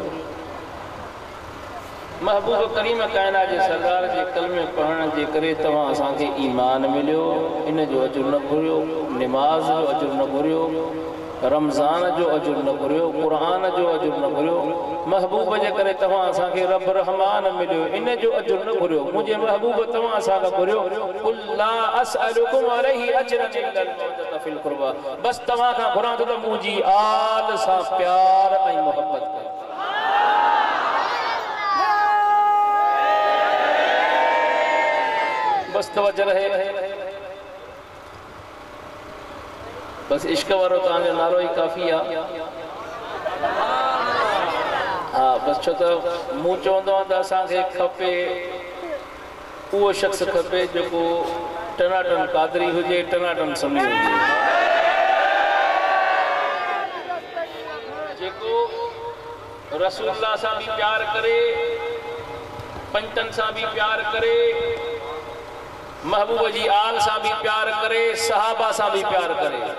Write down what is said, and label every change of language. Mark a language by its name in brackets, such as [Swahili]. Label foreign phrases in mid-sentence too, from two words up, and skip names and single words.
[Sindhi] महबूब करीम कायनात जे सरदार जे कलमे पढ़ण जे करे तव्हां असांखे ईमान मिलियो, इन जो अजर न घुरियो। नमाज़ जो अजर न घुरियो, रमज़ान जो अजर न घुरियो, क़ुरान जो अजर न घुरियो। महबूब जे करे तव्हां असांखे रब रहमान मिलियो, इन जो अजर न घुरियो। मुंहिंजे महबूब तव्हां असांखां घुरियो [Arabic] قل لا أسألكم عليه أجرا إلا المودة في القربى. [Sindhi] बस तव्हां खां घुरां थो त मुंहिंजी आल सां प्यार ऐं मोहब्बत कयो। बस तवज्जो रहे, बस इश्क वारो तव्हांजो नालो ई काफ़ी आहे। हाँ बस छो तो मूं चवंदो आहियां त असांखे खपे उहो शख़्स खपे जेको टनाटन क़ादरी हुजे, टनाटन समी हुजे, जेको रसूलुल्लाह सां भी प्यार करे, पंचन सां भी प्यार करे, महबूब जी आल सां भी प्यार करे, सहाबा सां भी प्यार करे।